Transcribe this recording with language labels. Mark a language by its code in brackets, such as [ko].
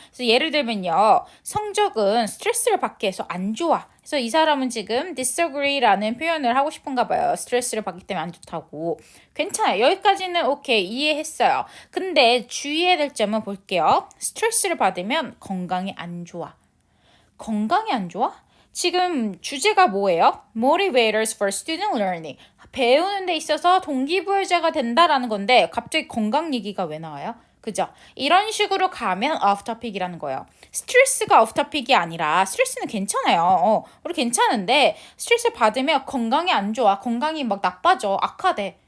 [ko] 그래서 예를 들면요. 성적은 스트레스를 받게 해서 안 좋아. 그래서 이 사람은 지금 disagree라는 표현을 하고 싶은가 봐요. 스트레스를 받기 때문에 안 좋다고. 괜찮아요. 여기까지는 오케이. 이해했어요. 근데 주의해야 될 점은 볼게요. 스트레스를 받으면 건강이 안 좋아. 건강이 안 좋아? 지금 주제가 뭐예요? [en] Motivators for student learning. [ko] 배우는 데 있어서 동기부여자가 된다라는 건데 갑자기 건강 얘기가 왜 나와요? 그죠? 이런 식으로 가면 off topic이라는 거예요. 스트레스가 off topic이 아니라 스트레스는 괜찮아요. 우리 괜찮은데 스트레스 받으면 건강이 안 좋아. 건강이 막 나빠져. 악화돼.